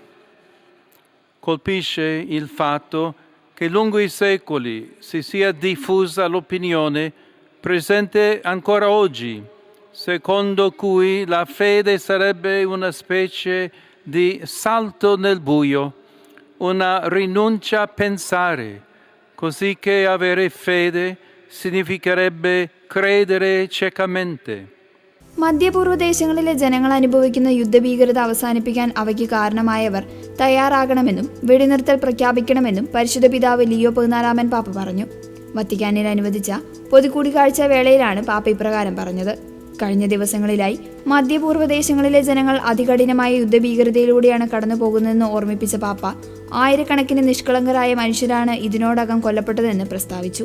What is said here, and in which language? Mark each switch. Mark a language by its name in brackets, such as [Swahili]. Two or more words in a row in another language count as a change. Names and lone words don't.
[Italian] Colpisce il fatto che lungo i secoli si sia diffusa l'opinione presente ancora oggi, secondo cui la fede sarebbe una specie di salto nel buio, una rinuncia a pensare, così che avere fede significherebbe credere ciecamente. [Malayalam] മധ്യപൂർവ്വ ദേശങ്ങളിലെ ജനങ്ങൾ അനുഭവിക്കുന്ന യുദ്ധഭീകരത അവസാനിപ്പിക്കാൻ അവയ്ക്ക് കാരണമായവർ തയ്യാറാകണമെന്നും വെടിനിർത്തൽ പ്രഖ്യാപിക്കണമെന്നും പരിശുദ്ധ പിതാവ് ലിയോ 14 പാപ്പ പറഞ്ഞു. വത്തിക്കാനിൽ അനുവദിച്ച പൊതുകൂടിക്കാഴ്ച വേളയിലാണ് പാപ്പ ഇപ്രകാരം പറഞ്ഞത്. കഴിഞ്ഞ ദിവസങ്ങളിലായി മധ്യപൂർവ്വ ദേശങ്ങളിലെ ജനങ്ങൾ അതികഠിനമായ യുദ്ധഭീകരതയിലൂടെയാണ് കടന്നു പോകുന്നതെന്ന് ഓർമ്മിപ്പിച്ച പാപ്പ ആയിരക്കണക്കിന് നിഷ്കളങ്കരായ മനുഷ്യരാണ് ഇതിനോടകം കൊല്ലപ്പെട്ടതെന്ന് പ്രസ്താവിച്ചു.